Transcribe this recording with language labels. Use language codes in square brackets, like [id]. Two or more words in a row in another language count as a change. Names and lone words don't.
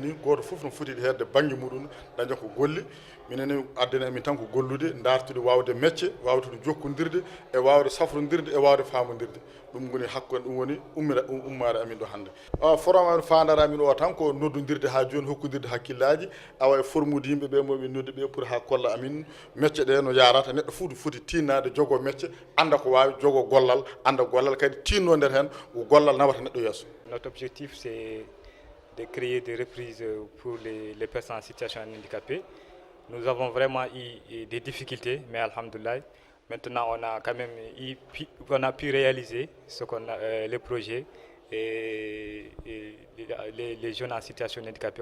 [ff] ni goto foof no foti hedde banggue muɗum daña ko golle minen addani amin tan ko gollude dartude wawde métier wawde jokkodirde e wawde safrodirde e wawde famodirde ɗum woni hakkude ɗum woni ummare amin ɗo hannde forum amin fandare amin o tan ko noddodirde ha joni hokkodirde hakkillaji awa e formude yimɓeɓe moɓe noddi ɓe pour ha kolla amin métier ɗe no yarata neɗɗo fuu foti tinnade jogo métier anda ko wawi jogo gollal anda gollal kadi tinno nder hen ko gollal nawata neɗɗo yesso. [fr] Notre objectif, c'est de créer des reprises pour les personnes en situation handicapée. Nous avons vraiment eu des difficultés, mais alhamdoulilah, maintenant on a quand même pu réaliser les projets et les jeunes en situation handicapée.